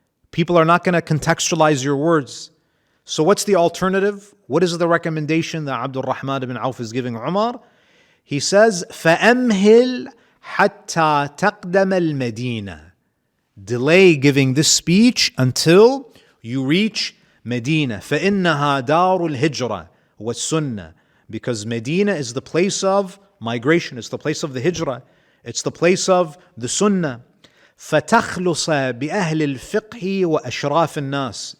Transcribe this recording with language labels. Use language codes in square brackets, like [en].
[en] People are not going to contextualize your words. So what's the alternative? What is the recommendation that Abdul Rahman ibn Auf is giving Umar? He says, [ar] فَأَمْهِلْ حَتَّى تَقْدَمَ الْمَدِينَةِ. [en] Delay giving this speech until you reach Medina. [ar] فَإِنَّهَا دَارُ الْهِجْرَةِ وَالسُّنَّةِ. [en] Because Medina is the place of migration, it's the place of the hijrah, it's the place of the sunnah. [ar] فَتَخْلُصَ بِأَهْلِ الْفِقْهِ وَأَشْرَافِ النَّاسِ.